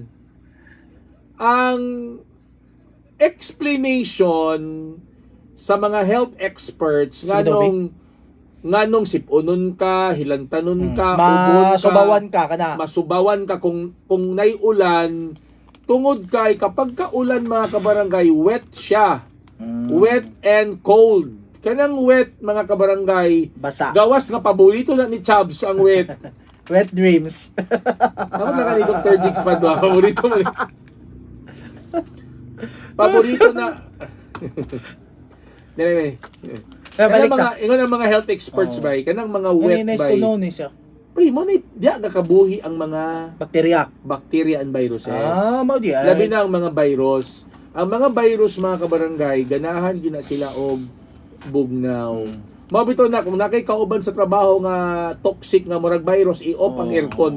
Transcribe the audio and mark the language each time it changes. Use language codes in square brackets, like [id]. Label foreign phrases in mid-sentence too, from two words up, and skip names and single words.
[ceb] Ang explanation sa mga [en] health experts [ceb] nganong sipunon ka, hilantanon ka, ubod ka, masubawan ka kung nay ulan, tungod kay kapag ka ulan, mga kabarangay, wet siya. [en] Wet and cold. [ceb] Kanang wet, mga kabarangay, basa. Gawas nga paborito na ni Chubbs ang wet. [en] Wet dreams. [ceb] Ako na ni Dr. Jigs pa doon. Paborito mo. Paborito na. Anyway. Kanang mga, ingon ang mga [en] health experts [ceb] ba, kanang mga wet nice ba. [en] to know [ceb] ni siya. Uy, mo na diya gakabuhi ang mga [en] bacteria and viruses. [ceb] Mao di. Labi na ang mga virus. Ang mga virus, mga kabarangay, ganahan yun na sila og bugnaw. Mabito na kung nakay kauban sa trabaho nga toxic nga murag virus, i-off ang aircon.